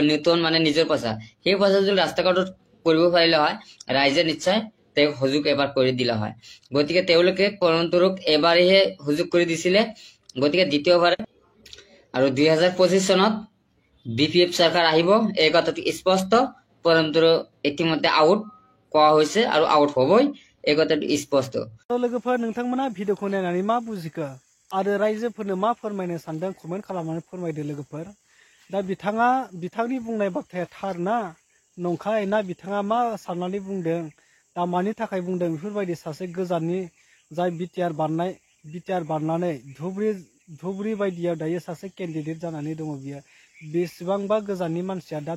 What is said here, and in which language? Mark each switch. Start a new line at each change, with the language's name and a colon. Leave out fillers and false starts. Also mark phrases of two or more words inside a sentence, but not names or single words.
Assamese: নতুন মানে নিজৰ পইচা সেই পইচা যদি ৰাস্তা ঘাটত কৰিব পাৰিলে হয় ৰাইজে নিশ্চয় তেওঁ সুযোগ এবাৰ কৰি দিলা হয় গতিকে তেওঁলোকে পৰমদৰুক এবাৰহে সুযোগ কৰি দিছিলে গতিকে দ্বিতীয়বাৰ আৰু 2025 চনত বিপিএফ সরকার আহিব এই কথাটি স্পষ্ট পরন্তু ইতিমধ্যে আউট কোৱা হৈছে আৰু আউট হ'বই এই কথাটি স্পষ্ট
Bodo: लोगोफोर नोंथांमोना भिडिअखौ नायनानै मा बुजिखो आरो रायजोफोरनो मा फोरमायनो सानदों कमेन्ट खालामनानै फोरमायदो लोगोफोर दा बिथांनि बुंनाय बाथ्राया थार ना नंखाय ना बिथाङा मा साननानै बुंदों दा मानि थाखाय बुंदों बेफोरबायदि सासे गोजाननि जाय बिटिआर बारनानै धुबुरी बायदियाव दायो सासे केन्डिडेट जानानै दङ बियो बेसेबांबा गोजाननि मानसिया दा